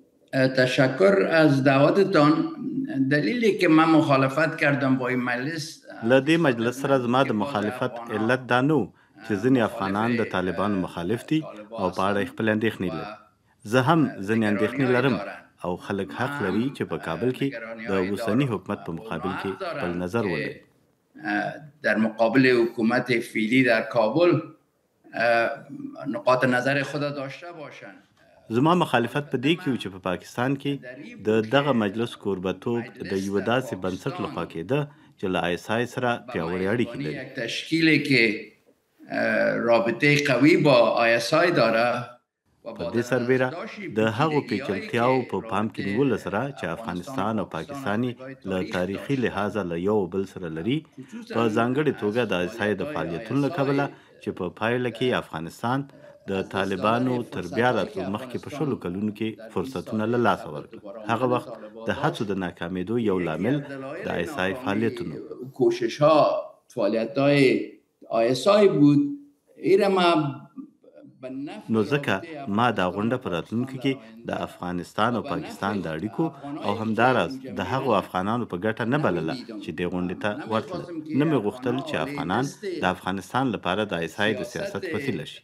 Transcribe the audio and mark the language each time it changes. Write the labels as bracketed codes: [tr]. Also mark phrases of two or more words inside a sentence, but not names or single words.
[fa] تشکر از دعوتتان. دلیلی که من مخالفت کردم با این مجلس [ps] له دې مجلس سره زما د مخالفت علت دا نه و چې ځینې افغانان د طالبانو مخالف دي او په اړه یې خپل اندېښنې لري. زه هم ځینې اندېښنې لرم او خلک حق لري چې په کابل کې د اوسني حکومت په مقابل کې خپل نظر ولري. [fa] در مقابل حکومت فعلی در کابل نقاط نظر خود داشته باشند. [ps] زما مخالفت په دې کې و چې په پاکستان کې د دغه مجلس کوربتوب د یوه داسې بنسټ لخوا کېده چې له ISI سره پیاوړې اړیکې لري. [fa] یک تشکیلی که رابطه قوی با ISI داره. [ps] په دې سربیره د هغو پیچلتیاو په پام کې نیولو سره چې افغانستان او پاکستاني له تاریخي لحاظه له یو بل سره لري، په ځانګړې توګه د ISI د فعالیتونو له کبله چې په پایله کې افغانستان د طالبانو تر بیا راتلو مخکې په شلو کلونو کې فرصتونه له لاسه ورکړل. هغه وخت د هڅو د ناکامېدو یو لامل د ISI فعالیتونو [fa] فعالیت‌های ISI بود. [ps] نو ځکه ما دا غونډه په راتلونکي کې د افغانستان او پاکستان د اړیکو او همداراز د هغو افغانانو په ګټه نه بلله چې دې غونډې ته ورتلل. نه مې غوښتل چې افغانان د افغانستان لپاره د ISI د سیاست وسیله شي.